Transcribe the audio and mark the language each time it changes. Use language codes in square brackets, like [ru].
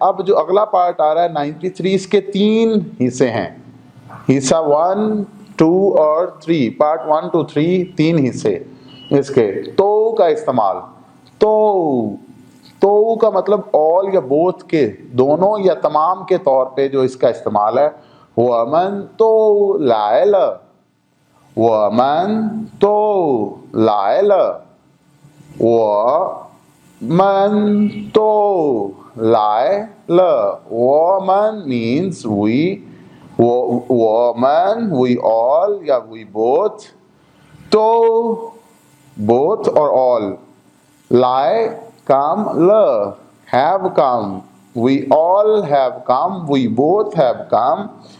[hi] अब जो अगला पार्ट आ रहा है 93, इसके 3 हिस्से हैं। हिस्सा 1, 2 और 3, पार्ट 1 to 3 3 हिस्से इसके। तो का इस्तेमाल, तो का मतलब ऑल या बोथ के, दोनों या तमाम के तौर पे जो इसका इस्तेमाल है। [zh] 我们都来了，我们都来了，我们都来了。 [en] 我们 means we， 我们 we all या we both， तो both or all， 来 come 了 have come， we all have come, we both have come。